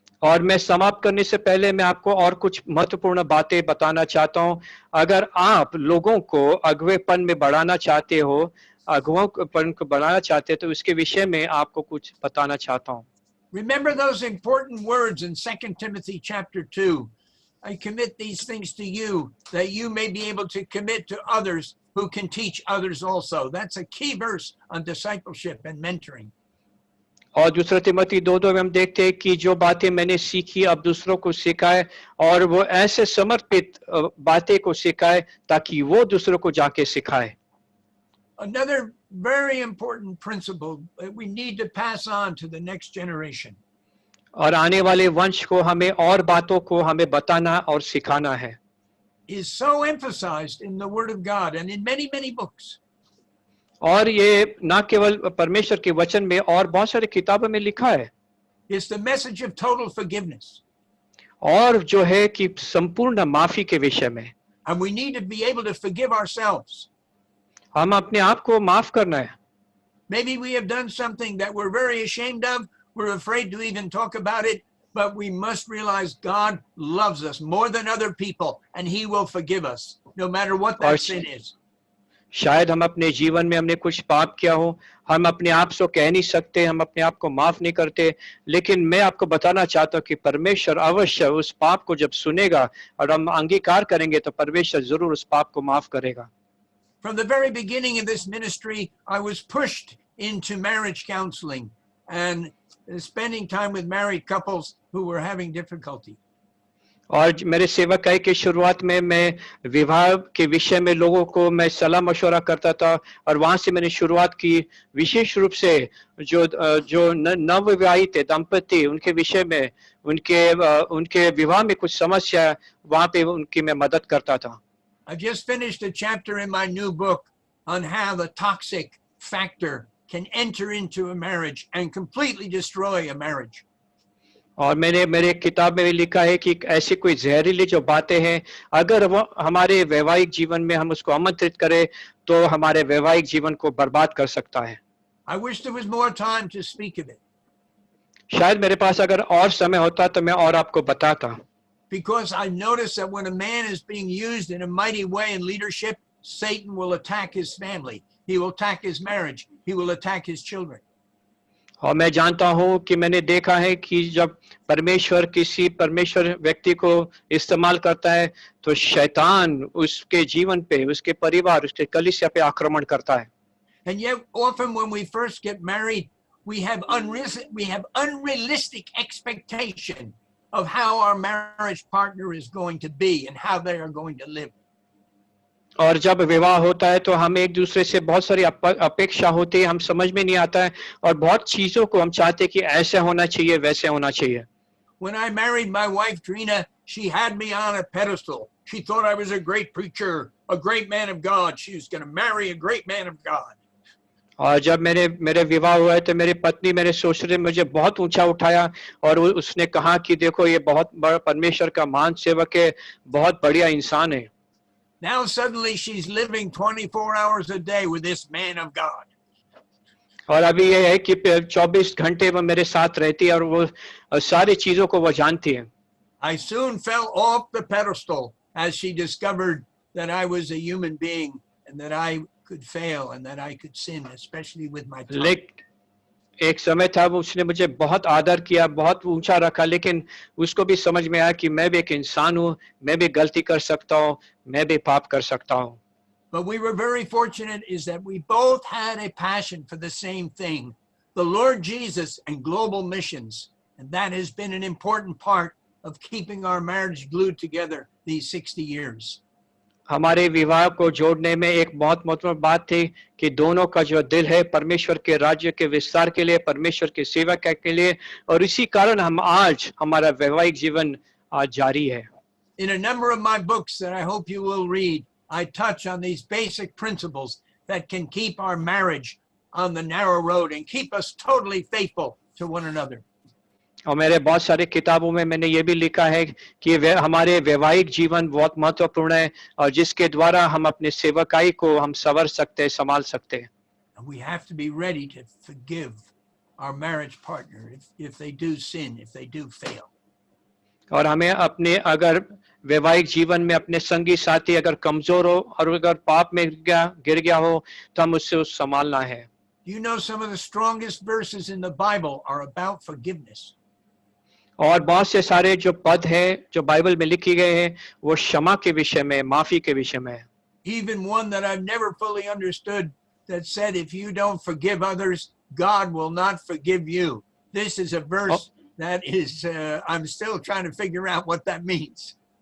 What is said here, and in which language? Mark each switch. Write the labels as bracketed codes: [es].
[hi] और मैं समाप्त करने से पहले मैं आपको और कुछ महत्वपूर्ण बातें बताना चाहता हूं। अगर आप लोगों को अगुवेपन में बढ़ाना चाहते हो, अगुवेपन को बढ़ाना चाहते हो, तो इसके विषय में आपको कुछ बताना चाहता हूं। [en] Remember those important words in 2 Timothy chapter 2. I commit these things to you that you may be able to commit to others who can teach others also. That's a key verse on discipleship and mentoring. [hi] और दूसरा तिमोथी 2:2 में हम देखते हैं कि जो बातें मैंने सीखी अब दूसरों को सिखाए, और वो ऐसे समर्पित बातें को सिखाए ताकि वो दूसरों को जाके सिखाए। [en] Another very important principle that we need to pass on to the next generation [hi] और आने वाले वंश को हमें और बातों को हमें बताना और सिखाना है। [en] is so emphasized in the Word of God and in many, many books. [hi] और ये ना केवल परमेश्वर के वचन में और बहुत सारी किताबों में लिखा है। [en] It's the message of total forgiveness. [hi] और जो है कि संपूर्ण माफी के विषय में [en] And we need to be able to forgive ourselves. [hi] हम अपने आप को माफ करना है। [en] Maybe we have done something that we're very ashamed of. We're afraid to even talk about it, but we must realize God loves us more than other people, and He will forgive us, no matter what that sin is. [hi] शायद हम अपने जीवन में हमने कुछ पाप किया हो, हम अपने आप से कह नहीं सकते, हम अपने आप को माफ नहीं करते, लेकिन मैं आपको बताना चाहता हूँ कि परमेश्वर अवश्य उस पाप को जब सुनेगा और हम अंगीकार करेंगे तो परमेश्वर जरूर उस पाप को माफ करेगा। [en] From the very beginning of this ministry, I was pushed into marriage counseling and spending time with married couples who were having difficulty. [hi] और मेरे सेवकाई के शुरुआत में मैं विवाह के विषय में लोगों को मैं सलाह मशवरा करता था, और वहां से मैंने शुरुआत की विशेष रूप से जो नवविवाहित दंपति उनके विषय में उनके विवाह में कुछ समस्या, वहां पे उनकी मैं मदद करता था। [en] I just finished a chapter in my new book on how the toxic factor can enter into a marriage and completely destroy a marriage. [hi] और मैंने मेरे किताब में भी लिखा है कि ऐसी कोई जहरीली जो बातें हैं, अगर वो हमारे वैवाहिक जीवन में हम उसको आमंत्रित करें तो हमारे वैवाहिक जीवन को बर्बाद कर सकता है। [en] I wish there was more time to speak of it. [hi] शायद मेरे पास अगर और समय होता तो मैं और आपको बताता। [en] Because I noticed that when a man is being used in a mighty way in leadership, Satan will attack his family. He will attack his marriage. He will attack his children. [hi] और मैं जानता हूं कि मैंने देखा है कि जब परमेश्वर किसी परमेश्वर व्यक्ति को इस्तेमाल करता है तो शैतान उसके जीवन पे, उसके परिवार, उसके कलीसिया पे आक्रमण करता है। [en] And yet often when we first get married, we have unrealistic expectation of how our marriage partner is going to be and how they are going to live. [hi] और जब विवाह होता है तो हमें एक दूसरे से बहुत सारी अपेक्षा होती है, हम समझ में नहीं आता है, और बहुत चीजों को हम चाहते हैं कि ऐसे होना चाहिए, वैसे होना चाहिए। [en] When I married my wife Trina, she had me on a pedestal. She thought I was a great preacher, a great man of God. She was going to marry a great man of God. [hi] और जब मेरे विवाह हुआ है तो मेरी पत्नी मेरे ससुर ने मुझे बहुत ऊंचा उठाया और उसने कहा कि देखो ये बहुत बड़ा परमेश्वर का महान सेवक है, बहुत बढ़िया इंसान है। [en] Now suddenly she's living 24 hours a day with this man of God. [hi] और अभी ये है कि 24 घंटे वो मेरे साथ रहती है और वो सारी चीजों को वो जानती है। [en] I soon fell off the pedestal as she discovered that I was a human being and that I could fail and that I could sin, especially with my tongue. [hi] एक समय था वो उसने मुझे बहुत आदर किया, बहुत ऊंचा रखा, लेकिन उसको भी समझ में आया कि मैं भी एक इंसान हूँ, मैं भी गलती कर सकता हूँ, मैं भी पाप कर सकता हूँ। [en] But we were very fortunate is that we both had a passion for the same thing, the Lord Jesus and global missions. And that has been an important part of keeping our marriage glued together these 60 years. [hi] हमारे विवाह को जोड़ने में एक बहुत महत्वपूर्ण बात थी कि दोनों का जो दिल है परमेश्वर के राज्य के विस्तार के लिए, परमेश्वर की सेवा के लिए, और इसी कारण हम आज हमारा वैवाहिक जीवन आज जारी है। [en] In a number of my books that I hope you will read, I touch on these basic principles that can keep our marriage on the narrow road and keep us totally faithful to one another. [hi] और मेरे बहुत सारे किताबों में मैंने ये भी लिखा है कि हमारे वैवाहिक जीवन बहुत महत्वपूर्ण है और जिसके द्वारा हम अपने सेवकाई को हम संवर सकते हैं, संभाल सकते हैं. [en] And we have to be ready to forgive our marriage partner if they do sin, if they do fail. [hi] और हमें अपने अगर वैवाहिक जीवन में अपने संगी साथी अगर कमजोर हो और अगर पाप में गिर गया हो तो हम उससे संभालना है. [en] You know, some of the strongest verses in the Bible are about forgiveness. [hi] और बहुत से सारे जो पद हैं जो बाइबल में लिखी गए हैं वो क्षमा के विषय में, माफी के विषय में है. [en] Even one that I've never fully understood that said, if you don't forgive others, God will not forgive you. This is a verse that is, I'm still trying to figure out what that means.